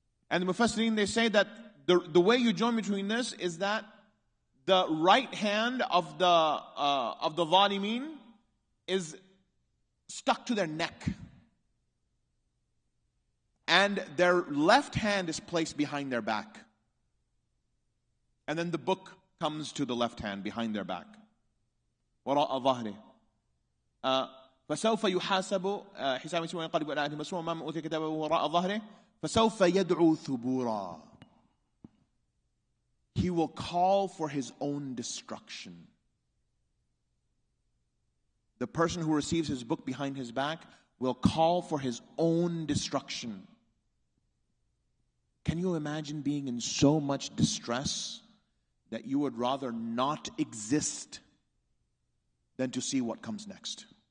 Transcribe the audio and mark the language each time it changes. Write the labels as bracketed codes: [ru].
[en] And the Mufassirin, they say that the way you join between this is that the right hand of the Zalimin is stuck to their neck. And their left hand is placed behind their back. And then the book comes to the left hand behind their back. [ar] وراء ظهره. فسوف يحاسب حساب يسير وينقلب إلى أهله مسرورا وما أوتي كتابه وراء ظهره فسوف يدعو ثبورا. [en] He will call for his own destruction. The person who receives his book behind his back will call for his own destruction. Can you imagine being in so much distress that you would rather not exist than to see what comes next?